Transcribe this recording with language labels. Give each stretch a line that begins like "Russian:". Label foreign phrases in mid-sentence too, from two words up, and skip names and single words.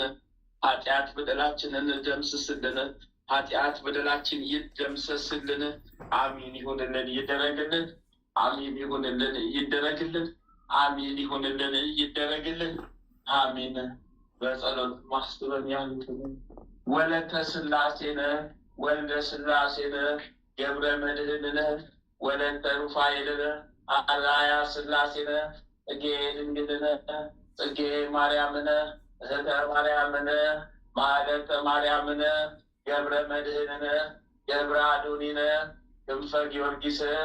Amharic: ኃጢአት በደላችንን ደምስስልን፣ ኃጢአት በደላችን ይደምሰስልን። አሚን ይሁንልን ይደረግልን። አሚን ይሁንልን ይደረግልን። አሚን ይሁንልን ይደረግልን። አሚን። በጸሎት ማስበን ያሉትን ወለተ ሥላሴነ ወልደ ሥላሴነ ገብረ መድኅንነ ወለተ ሩፋኤልነ አርአያ ሥላሴነ ጽጌ ድንግልነ ጽጌ ማርያምነ እህተ ማርያምነ ማኅሌተ ማርያምነ ገብረ መድኅንነ ገብረ አዶኒነ ክንፈ ጊዮርጊስ